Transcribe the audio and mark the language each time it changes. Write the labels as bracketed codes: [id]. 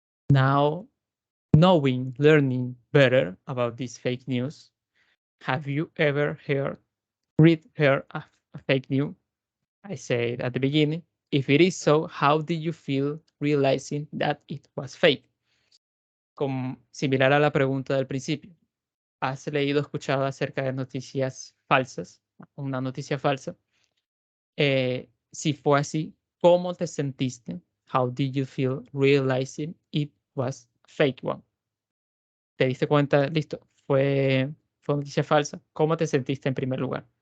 [en] Now, learning better about this fake news, have you ever read a fake news? I said at the beginning, if it is so, how did you feel realizing that it was fake? [es] Similar a la pregunta del principio. ¿Has leído o escuchado acerca de noticias falsas? Una noticia falsa. Si fue así, ¿cómo te sentiste? [en] How did you feel realizing it was a fake one? [es] ¿Te diste cuenta? Listo, fue noticia falsa. ¿Cómo te sentiste en primer lugar?